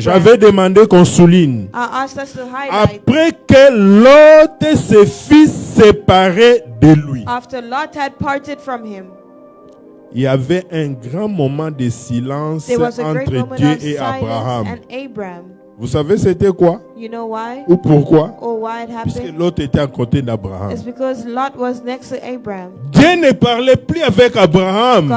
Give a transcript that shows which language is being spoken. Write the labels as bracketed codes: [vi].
[fr] j'avais demandé qu'on souligne, [en] I asked us to highlight, [fr] après que Lot se fit séparer de lui. [en] after Lot had parted from him, [fr] Il y avait un grand moment de silence [en] there was a great [fr] entre [en] moment [fr] Dieu [en] of [fr] et [en] silence [fr] Abraham. [en] and Abraham. [fr] Vous savez c'était quoi [en] You know why? [fr] ou pourquoi? [en] Or why it [fr] Puisque [en] happened? [fr] l'autre était à côté d'Abraham. [en] It's because Lot was next to Abraham. [fr] Dieu ne parlait plus avec Abraham